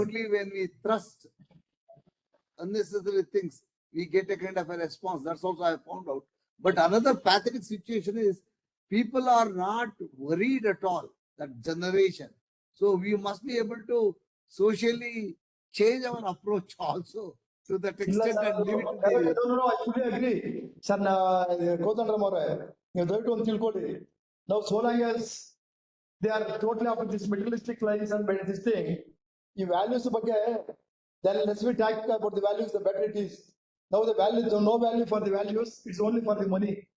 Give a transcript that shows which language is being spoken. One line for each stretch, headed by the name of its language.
English: only when we trust unnecessary things, we get a kind of a response. That's also I found out. But another pathetic situation is people are not worried at all, that generation. So we must be able to socially change our approach also to that extent and leave it to the. No, I fully agree.
Kannada: Sir, Kodandaram ಅವರೇ, ನೀವು ದಯವಿಟ್ಟು ಒಂದು ತಿಳ್ಕೊಳ್ಳಿ.
English: Now, so long as they are totally after this materialistic lives and this thing,
Kannada: ಈ values ಬಗ್ಗೆ,
English: then let's we talk about the values, the better it is. Now the value, no value for the values, it's only for the money.